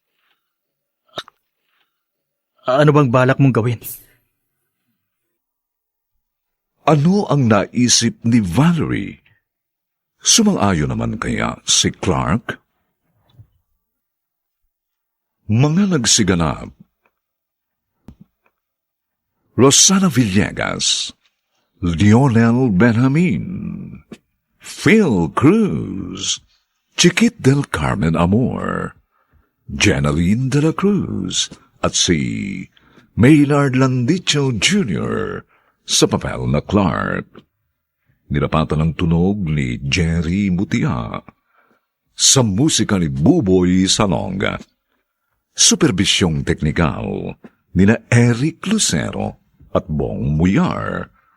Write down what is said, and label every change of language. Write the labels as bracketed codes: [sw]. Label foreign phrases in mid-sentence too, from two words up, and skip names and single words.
[tl] Ano bang balak mong gawin? Ano ang naisip ni Valerie? Sumang-ayon naman kaya si Clark? Mga nagsiganap: Rosana Villegas, Lionel Benjamin, Phil Cruz, Chiquit del Carmen Amor, Jenaline de la Cruz, at si Maynard Landicho Jr. sa papel na Clark. Nilapatan ng tunog ni Jerry Mutia. Sa musika ni Buboy Salonga. Superbisyong teknikal nina Eric Lucero at Bong Muyar.